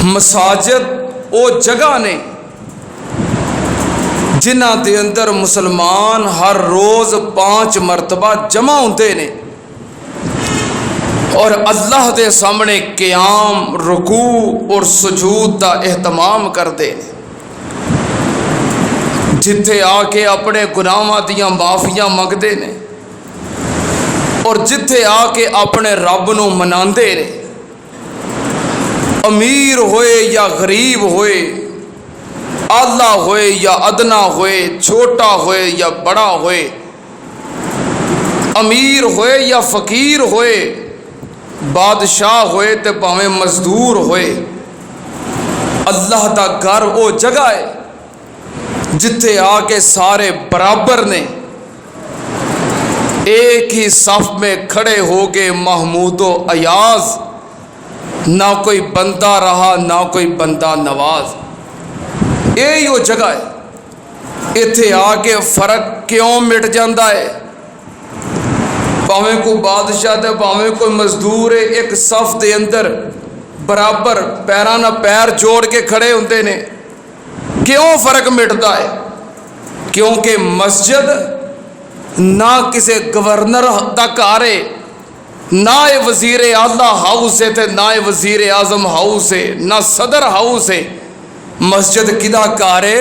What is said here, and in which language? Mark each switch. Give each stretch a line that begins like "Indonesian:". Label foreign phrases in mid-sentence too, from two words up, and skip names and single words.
Punjabi: مساجد وہ جگہ نے جنہ دے اندر مسلمان ہر روز 5 مرتبہ جمع ہوتے نے اور اللہ دے سامنے قیام، رکوع اور سجود دا اہتمام کرتے ہیں، جتھے آ کے اپنے گناہاں دیاں معافیاں منگتے ہیں اور جتھے آ کے اپنے رب نو مناندے نے، امیر ہوئے یا غریب ہوئے، اعلیٰ ہوئے یا ادنا ہوئے، چھوٹا ہوئے یا بڑا ہوئے، امیر ہوئے یا فقیر ہوئے، بادشاہ ہوئے تے پاویں مزدور ہوئے، اللہ دا گھر وہ جگہ ہے جتھے آ کے سارے برابر نے،
Urdu: ایک ہی صف میں کھڑے ہو کے محمود و ایاز، نہ کوئی بندہ رہا نہ کوئی بندہ نواز،
Punjabi: یہی وہ جگہ ہے۔ اتھے آ کے فرق کیوں مٹ جاندہ ہے؟ پاویں کوئی بادشاہ تے پاویں کوئی مزدور ہے، ایک صف دے اندر برابر پیراں نہ پیر جوڑ کے کھڑے ہوندے نے، کیوں فرق مٹتا ہے؟ کیونکہ مسجد نہ کسی گورنر دا گھر ہے، نہ وزیر اعلیٰ ہاؤس ہے تے نہ وزیر اعظم ہاؤس ہے، نہ صدر ہاؤس ہے، مسجد کدا گھر ہے؟